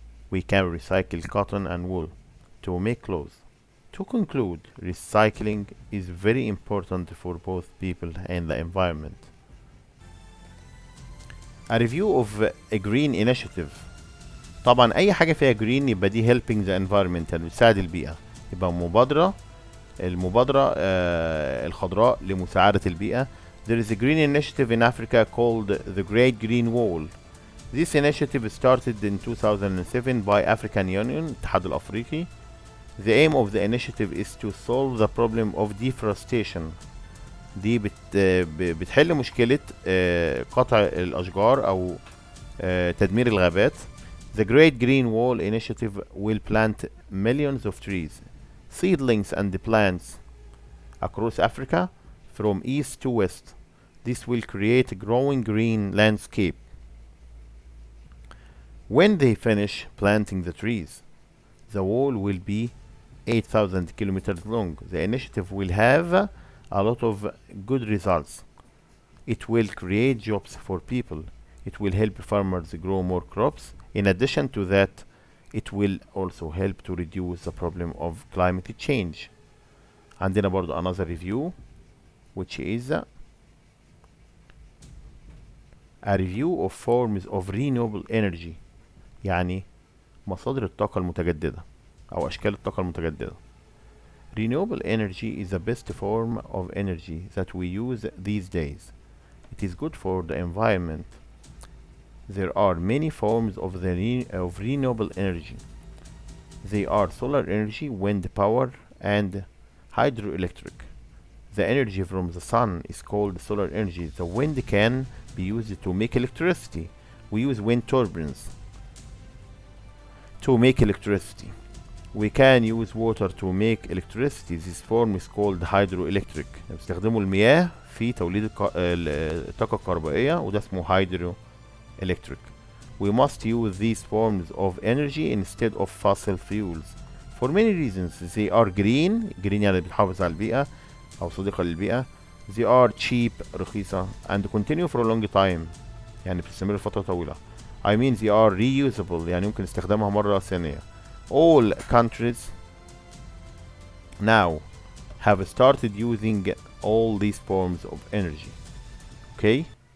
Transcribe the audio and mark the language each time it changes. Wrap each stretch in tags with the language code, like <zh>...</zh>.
<en>We can recycle cotton and wool to make clothes. To conclude, recycling is very important for both people and the environment. A review of a green initiative.</en> <ar>طبعا أي حاجة فيها green يبقى دي</ar> <en>helping the environment</en> <ar>يعني بتساعد البيئة. يبقى المبادرة الخضراء لمساعدة البيئة.</ar> <en>There is a green initiative in Africa called the Great Green Wall. This initiative started in 2007 by African Union, الاتحاد الأفريقي. The aim of the initiative is to solve the problem of deforestation.</en> <ar>دي بتحل مشكلة قطع الأشجار أو تدمير الغابات.</ar> <en>The Great Green Wall initiative will plant millions of trees, seedlings and plants across Africa from east to west. This will create a growing green landscape. When they finish planting the trees, the wall will be 8,000 kilometers long. The initiative will have a lot of good results. It will create jobs for people. It will help farmers grow more crops. In addition to that, it will also help to reduce the problem of climate change.</en> <ar>عندنا برضو</ar> <en>another review which is a review of forms of renewable energy.</en> <ar>يعني مصادر الطاقة المتجددة أو أشكال الطاقة المتجددة.</ar> <en>Renewable energy is the best form of energy that we use these days. It is good for the environment. There are many forms of renewable energy. They are solar energy, wind power, and hydroelectric. The energy from the sun is called solar energy. The wind can be used to make electricity. We use wind turbines to make electricity. We can use water to make electricity. This form is called hydroelectric.</en> <ar>بيستخدموا المياه في توليد الطاقة الكهربائية وده اسمه hydroelectric.</ar> <en>We must use these forms of energy instead of fossil fuels for many reasons. They are green.</en> <ar>green يعني بتحافظ على البيئة أو صديقة للبيئة.</ar> <en>They are cheap رخيصة and continue for a long time</en> <ar>يعني بتستمر لفترة طويلة.</ar> <en>I mean they are reusable</en> <ar>يعني يمكن استخدامها مرة ثانية.</ar> <en>All countries now have started using all these forms of energy. Okay?</en>